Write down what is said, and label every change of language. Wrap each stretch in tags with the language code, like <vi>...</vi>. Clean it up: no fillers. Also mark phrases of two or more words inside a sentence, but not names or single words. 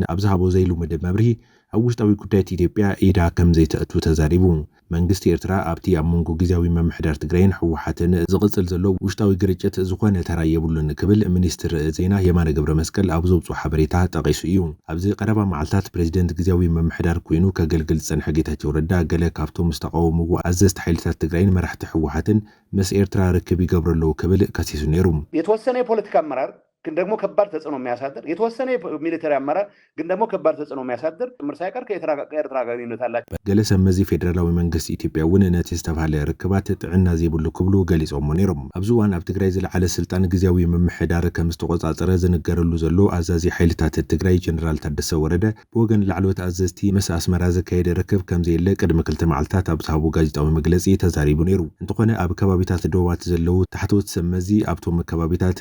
<ti>ኣብ ዝሃቦ ዘይሉ መደብ መብርሂ ኣብ ውሽጣዊ ጉዳያት ኢትዮጵያ ኢዳ ከም ዘይተእቱ ተዛሪቡ። መንግስቲ ኤርትራ ኣብቲ ኣብ መንጎ ግዝያዊ ምምሕዳር ትግራይን ሕወሓትን ዝቕፅል ዘሎ ውሽጣዊ ግርጭት ዝኾነ ተራ የብሉን ክብል ሚኒስትር ዜና የማነ ገብረ መስቀል ኣብ ዘውፅኦ ሓበሬታ ጠቒሱ እዩ። ኣብዚ ቀረባ መዓልታት ፕሬዚደንት ግዝያዊ ምምሕዳር ኮይኑ ከገልግል ዝፀንሐ ጌታቸው ረዳ ገለ ካብቶም ዝተቃወምዎ ኣዘዝቲ ሓይልታት ትግራይን መራሕቲ ሕወሓትን ምስ ኤርትራ ርክብ ይገብረለው ክብል ከሲሱ ነይሩ።</ti> <am>የተወሰነ የፖለቲካ አመራር ግን ደግሞ ከባድ ተጽዕኖ የሚያሳድር የተወሰነ ሚሊተሪ አመራር ግን ደግሞ ከባድ ተጽዕኖ የሚያሳድር ምርሳይቀር ከኤርትራ ጋር ግንኙነት አላቸው።</am> <ti>ገለሰ መዚ ፌደራላዊ መንግስት ኢትዮጵያ እውን ነቲ ዝተባሃለ ርክባት ጥዕና ዘይብሉ ክብሉ ገሊጾም ነይሮም። ኣብዚ እዋን ኣብ ትግራይ ዝለዓለ ስልጣን ግዝያዊ ምምሕዳር ከም ዝተቆጻጸረ ዝነገረሉ ዘሎ ኣዛዚ ሓይልታት ትግራይ ጀነራል ታደሰ ወረደ ብወገን ላዕለዎት ኣዘዝቲ ምስ ኣስመራ ዝካየደ ርክብ ከም ዘየለ ቅድሚ ክልተ መዓልታት ኣብ ዝሃቡ ጋዜጣዊ መግለጺ ተዛሪቡ ነይሩ። እንተኾነ ኣብ ከባቢታት ደቡባት ዘለው ታሕተዎት ሰመዚ ኣብቶም ከባቢታት</ti>